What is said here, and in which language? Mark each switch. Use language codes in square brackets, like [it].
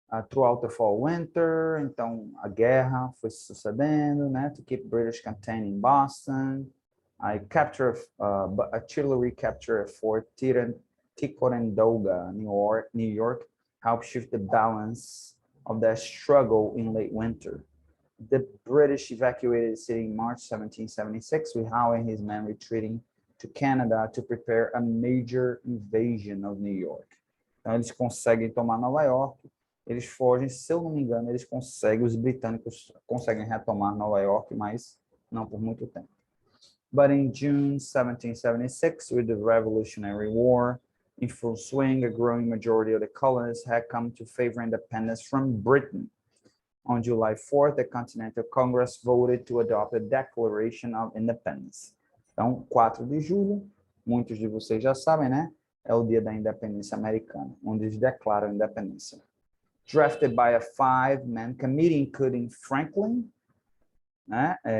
[en] throughout the fall winter, [pt] então a guerra foi se sucedendo, né? [en] To keep British contained in Boston. I capture artillery capture at Fort Ticonderoga, New York, helped shift the balance of that struggle in late winter. The British evacuated the city in March 1776, with Howe and his men retreating to Canada to prepare a major invasion of New York. [pt] Então eles conseguem tomar Nova York, eles fogem, se eu não me engano, eles conseguem, os britânicos conseguem retomar Nova York, mas não por muito tempo. [en] But in June 1776, with the Revolutionary War in full swing, a growing majority of the colonists had come to favor independence from Britain. On July 4th, the Continental Congress voted to adopt a Declaration of Independence. [pt] Então, 4 de julho, muitos de vocês já sabem, né? É o dia da independência americana, onde eles declaram a independência. [en] Drafted by a 5-man committee, including Franklin, né?